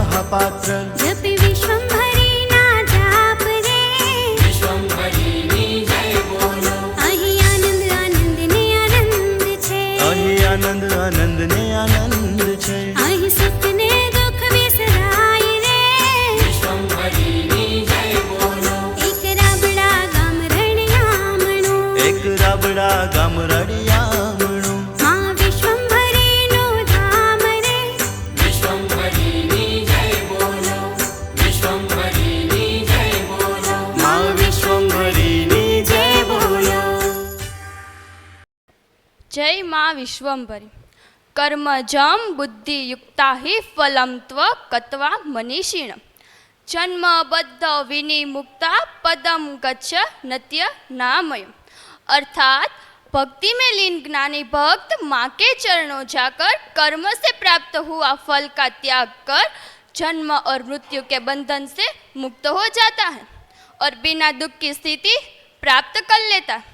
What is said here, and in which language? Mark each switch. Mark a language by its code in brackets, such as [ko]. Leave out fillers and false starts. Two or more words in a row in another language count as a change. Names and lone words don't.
[gu] महापात्र જપિ વિશ્વંભરી ના જાપ રે વિશ્વંભરીની જય બોલો. અહીં આનંદ આનંદ ને આનંદ છે અહીં આનંદ આનંદ ને આનંદ છે અહીં સુખ ને દુઃખ વિસરાય રે વિશ્વંભરીની જય બોલો. એક રાબડા ગામ રણિયામણું એક રાબડા ગામ રળિયામણું માં વિશ્વંભરી નું ધામ રે વિશ્વંભરીની જય બોલો. વિશ્વંભરીની જય બોલો. માં વિશ્વંભરીની જય બોલો. [hi] जय माँ विश्वंभरी [sa] कर्मजम बुद्धियुक्ता हि फलं त्व कत्वा मनीषिण जन्मबद्ध विनिमुक्ता पदम गच्छ नत्य नामय। [hi] अर्थात भक्ति में लीन ज्ञानी भक्त माँ के चरणों जाकर कर्म से प्राप्त हुआ फल का त्याग कर जन्म और मृत्यु के बंधन से मुक्त हो जाता है और बिना दुख की स्थिति प्राप्त कर लेता है।